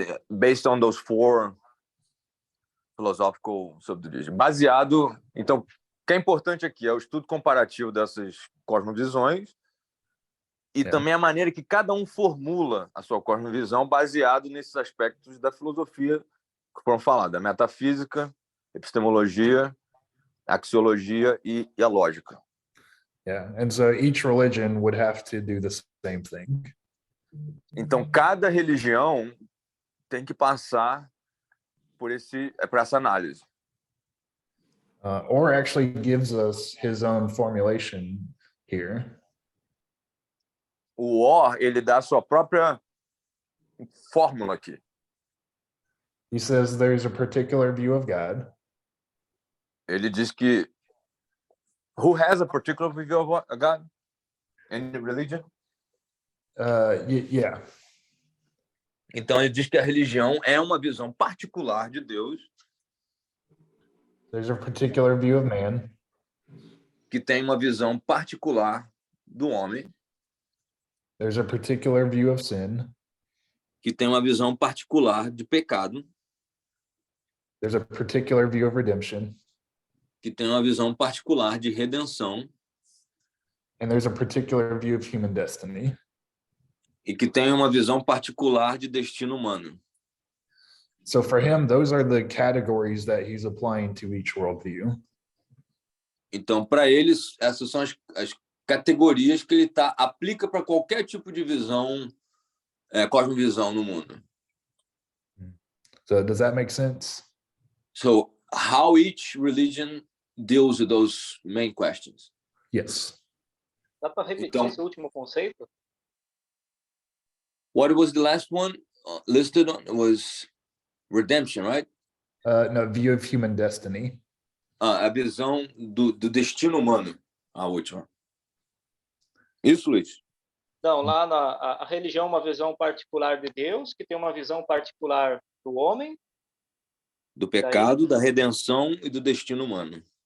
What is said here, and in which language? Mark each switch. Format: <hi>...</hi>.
<en>Based on those 4 philosophical subdivisions.</en> <pt>Baseado, então, o que é importante aqui é o estudo comparativo dessas cosmovisões e também a maneira que cada um formula a sua cosmovisão baseado nesses aspectos da filosofia que foram falados, a metafísica, epistemologia, axiologia e a lógica.</pt> <en>Yeah, and so each religion would have to do the same thing.</en> <pt>Então, cada religião tem que passar por essa análise.</pt> <en>Or actually gives us his own formulation here.</en> <pt>O Or, ele dá a sua própria fórmula aqui.</pt> <en>He says there's a particular view of God.</en> <pt>Ele diz que</pt> <en>who has a particular view of God? Any religion? Yeah.</en> <pt>Então ele diz que a religião é uma visão particular de Deus.</pt> <en>There's a particular view of man.</en> <pt>Que tem uma visão particular do homem.</pt> <en>There's a particular view of sin.</en> <pt>Que tem uma visão particular de pecado.</pt> <en>There's a particular view of redemption.</en> <pt>Que tem uma visão particular de redenção.</pt> <en>And there's a particular view of human destiny.</en> <pt>E que tem uma visão particular de destino humano.</pt> <en>So for him, those are the categories that he's applying to each worldview.</en> <pt>Então, para eles, essas são as categorias que ele aplica para qualquer tipo de visão, cosmovisão no mundo.</pt> <en>So does that make sense? So how each religion deals with those main questions. Yes.</en> <pt>Dá para repetir esse último conceito?</pt> <en>What was the last one listed on? It was redemption, right? No, view of human destiny.</en> <pt>A visão do destino humano, a última. Isso, Luiz? Não, lá a religião é uma visão particular de Deus, que tem uma visão particular do homem. Do pecado, da redenção e do destino humano.</pt>